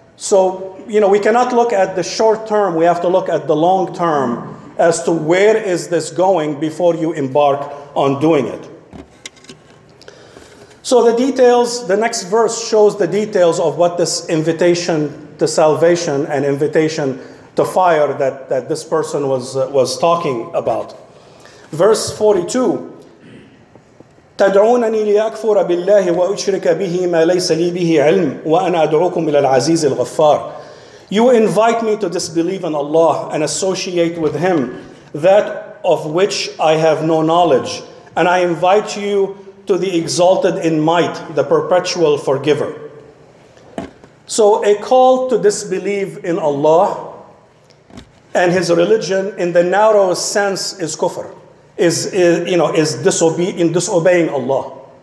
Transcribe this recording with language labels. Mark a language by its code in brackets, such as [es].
[en] So, we cannot look at the short term, we have to look at the long term as to where is this going before you embark on doing it. So the next verse shows the details of what this invitation to salvation and invitation to fire that this person was talking about. Verse 42, [ar] تدعونني لأكفر بالله وأشرك به ما ليس لي به علم وأنا أدعوكم إلى العزيز الغفار. [en] You invite me to disbelieve in Allah and associate with Him that of which I have no knowledge, and I invite you to the exalted in might, the perpetual forgiver. So a call to disbelieve in Allah and His religion in the narrowest sense is kufr, is disobeying Allah.